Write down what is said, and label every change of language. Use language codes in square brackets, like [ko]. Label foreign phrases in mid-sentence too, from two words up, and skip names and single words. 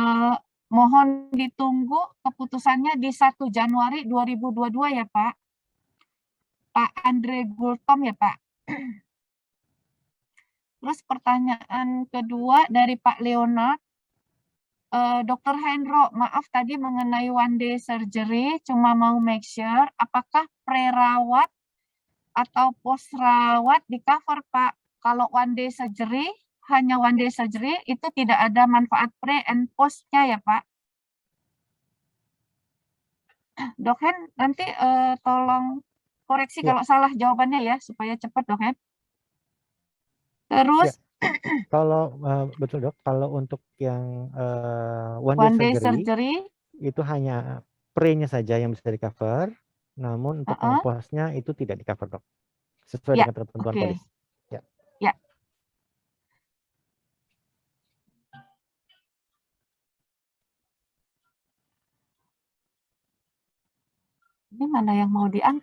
[id] Jadi Mohon ditunggu keputusannya di 1 Januari 2022 ya Pak. Pak Andre Gultom ya Pak. Terus pertanyaan kedua dari Pak Leonard. Dr. Hendro, maaf tadi mengenai [en] one day surgery, [id] cuma mau [en] make sure [id] apakah pre-rawat atau post-rawat di cover Pak. Kalau [en] one day surgery, [id] hanya [en] one day surgery, [id] itu tidak ada manfaat [en] pre and post- [id] nya ya Pak. Dok Hen, nanti tolong koreksi Ya. kalau salah jawabannya ya, supaya cepat Dok Hen. Terus Kalau betul dok, kalau untuk yang one one day day [en] surgery surgery, [id] itu hanya pre-nya saja yang bisa di cover, namun untuk yang post-nya itu tidak di cover dok, sesuai ya, dengan ketentuan oke. polis. Ya. Ya. Ini mana yang mau diangkat?